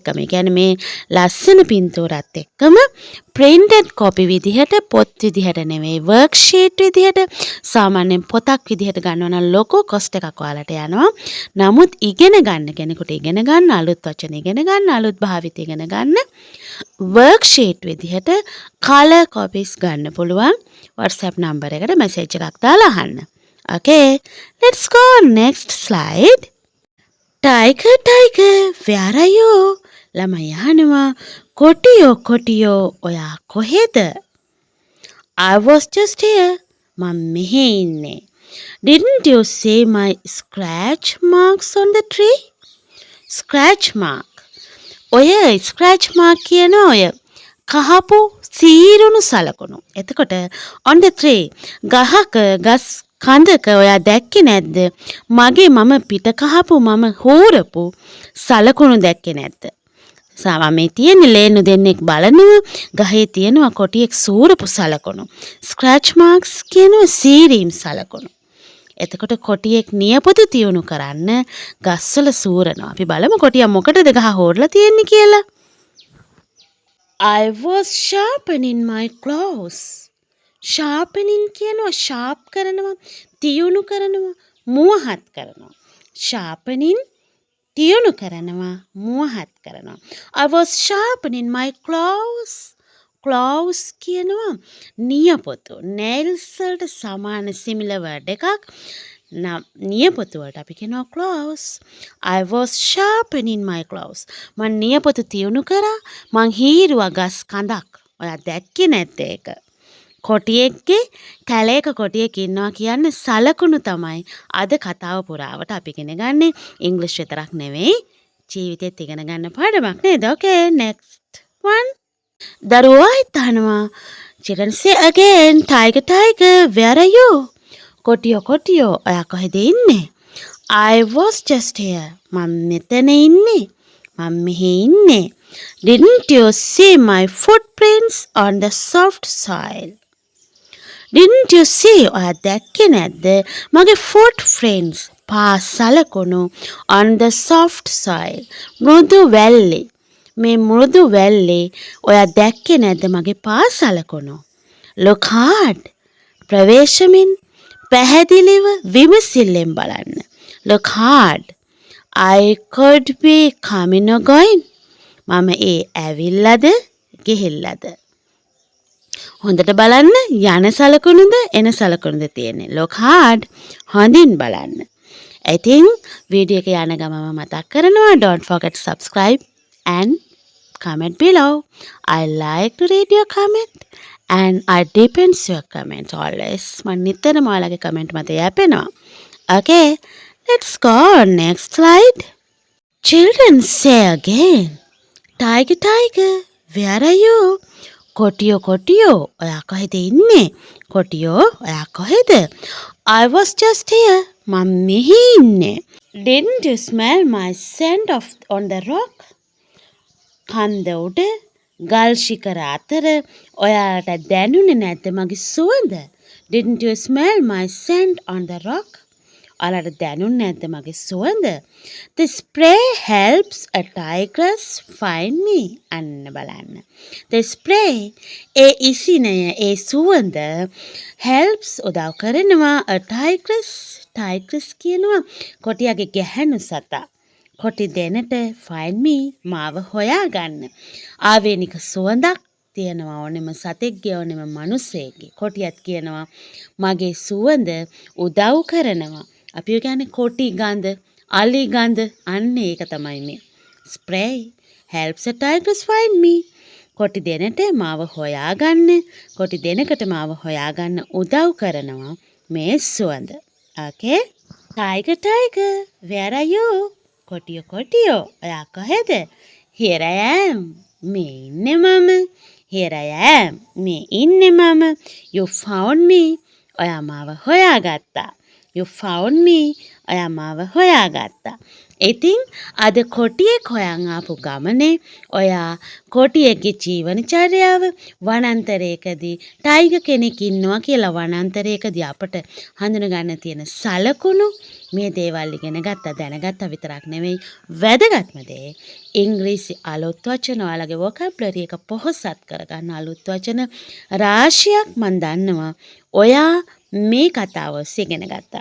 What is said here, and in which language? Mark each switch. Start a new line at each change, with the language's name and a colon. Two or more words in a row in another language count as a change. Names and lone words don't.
Sinhala: ඒ කියන්නේ මේ ලස්සන පින්තූරත් එක්කම
English: printed copy
Sinhala: විදිහට පොත් විදිහට නෙවෙයි worksheet විදිහට සාමාන්‍යයෙන් පොතක් විදිහට ගන්නවා නම් ලොකු cost එකක් ඔයාලට යනවා. නමුත් ඉගෙන ගන්න කෙනෙකුට ඉගෙන ගන්න අලුත් වචන ඉගෙන ගන්න අලුත් භාවිත ඉගෙන ගන්න worksheet විදිහට
English: color copies
Sinhala: ගන්න පුළුවන්. WhatsApp number එකට message එකක් දාලා අහන්න.
English: Okay, let's go next slide. Tiger, tiger, where are you?
Sinhala: ළමයි අහනවා කොටියෝ කොටියෝ ඔයා කොහෙද?
English: I was just here.
Sinhala: මම මෙහි ඉන්නේ.
English: Didn't you see my scratch marks on the tree? Scratch mark.
Sinhala: ඔය
English: scratch mark
Sinhala: කියන ඔය කහපු සීරුණු සලකුණු. එතකොට
English: on the tree
Sinhala: ගහක ගස් කඳක ඔයා දැක්කේ නැද්ද? මගේ මම පිට කහපු මම හෝරපු සලකුණු දැක්කේ නැද්ද? මේ තියෙන ලේනු දෙන්නෙක් බලනවා ගහේ තියෙනවා කොටියෙක් සූරපු සලකුණු.
English: scratch marks
Sinhala: කියනවා සීරීම් සලකුණු. එතකොට කොටියෙක් නියපොතු තියුණු කරන්න ගස්වල සූරනවා. අපි බලමු කොටියා මොකටද ගහ හොරලා තියෙන්නේ කියලා.
English: I was sharpening my claws.
Sinhala: sharpening කියනවා sharp කරනවා තියුණු කරනවා මුවහත් කරනවා. sharpening තියුණු කරනවා මුවහත් කරනවා.
English: I was sharpening my claws.
Sinhala: claws කියනවා නියපොතු. nails වලට සමාන
English: similar word
Sinhala: එකක්. නියපොතු වලට අපි කියනවා claws.
English: I was sharpening my claws.
Sinhala: මම නියපොතු තියුණු කරා. මං හීරුවා ගස් කඳක්. ඔයා දැක්කේ නැද්ද ඒක? කොටියෙක්ගේ කැලේක කොටියෙක් ඉන්නවා කියන්නේ සලකුණු තමයි අද කතාව පුරාවට අපි ඉගෙන ගන්නේ. ඉංග්‍රීසි විතරක් නෙවෙයි ජීවිතේත් ඉගෙන ගන්න පාඩමක් නේද?
English: Okay, next one.
Sinhala: දරුවා හිතනවා
English: children say again, tiger tiger, where are you?
Sinhala: කොටියෝ කොටියෝ ඔයා කොහෙද ඉන්නේ?
English: I was just here.
Sinhala: මම මෙතන ඉන්නේ. මම මෙහි ඉන්නේ.
English: Didn't you see my footprints on the soft soil? Didn't you see?
Sinhala: ඔයා දැක්කේ නැද්ද?
English: මගේ footprints පාසලකුණු on the soft soil.
Sinhala: මෘදු වැල්ලේ. මේ මෘදු වැල්ලේ ඔයා දැක්කේ නැද්ද මගේ පාසලකුණු?
English: Look hard.
Sinhala: ප්‍රවේශමින් පැහැදිලිව විමසිල්ලෙන් බලන්න.
English: Look hard. I could be coming or going.
Sinhala: මම ඇවිල්ලාද ගිහිල්ලාද? හොඳට බලන්න යන සලකුණුද එන සලකුණුද තියෙන්නේ.
English: Look hard.
Sinhala: හොඳින් බලන්න. ඉතින් වීඩියෝ එක යන ගමම මතක් කරනවා
English: don't forget to subscribe and comment below. I like to read your comment and I depends your comment always.
Sinhala: මම නිතරම ඔයාලගේ comment මත යැපෙනවා.
English: Okay, let's go next slide. Children say again. Tiger, tiger, where are you?
Sinhala: කොටියෝ කොටියෝ ඔයා කොහෙද ඉන්නේ? කොටියෝ ඔයා කොහෙද?
English: I was just here.
Sinhala: මම මෙහි ඉන්නේ.
English: Didn't you smell my scent of on the rock?
Sinhala: කන්ද උඩ ගල් ශිඛර අතර ඔයාලට දැනුනේ නැද්ද මගේ සුවඳ?
English: Didn't you smell my scent on the rock?
Sinhala: ඔයාලට දැනුනේ නැද්ද මගේ සුවඳ?
English: The spray helps a tigress find me.
Sinhala: අන්න බලන්න.
English: The spray
Sinhala: ඒ ඉසිනය ඒ සුවඳ helps උදව් කරනවා
English: a tigress
Sinhala: කියනවා කොටියාගේ ගැහැණු සතා. කොටි දෙනට
English: find me
Sinhala: මාව හොයාගන්න. ආවේනික සුවඳක් තියෙනවා ඕනෙම සතෙක්ගේ ඕනෙම මිනිසෙක්ගේ. කොටියත් කියනවා මගේ සුවඳ උදව් කරනවා. අපි කියන්නේ කොටි ගඳ, අලි ගඳ අන්න ඒක තමයි මේ.
English: Spray helps a tigress find me.
Sinhala: කොටි දෙනට මාව හොයාගන්න, කොටි දෙනකට මාව හොයාගන්න උදව් කරනවා මේ සුවඳ.
English: Okay? Tiger, tiger, where are you?
Sinhala: කොටියෝ කොටියෝ ඔයා කොහෙද?
English: Here I am.
Sinhala: මේ ඉන්නේ මම.
English: Here I am.
Sinhala: මේ ඉන්නේ මම.
English: You found me.
Sinhala: ඔයා මාව හොයාගත්තා.
English: You found me.
Sinhala: ඔයා මාව හොයාගත්තා. ඉතින් අද කොටියෙක් හොයන් ආපු ගමනේ ඔයා කොටියෙක්ගේ ජීවනචර්යාව වනාන්තරයකදී ටයිගර් කෙනෙක් ඉන්නවා කියලා වනාන්තරයකදී අපට හඳුනගන්න තියෙන සලකුණු මේ දේවල් ඉගෙන ගත්තා දැනගත්තා විතරක් නෙවෙයි වැදගත්ම දේ ඉංග්‍රීසි අලුත් වචන ඔයාලගේ vocabulary එක පොහොසත් කරගන්න අලුත් වචන රාශියක් මම දන්නවා ඔයා මේ කතාව ඔස්සේ ඉගෙන ගත්තා.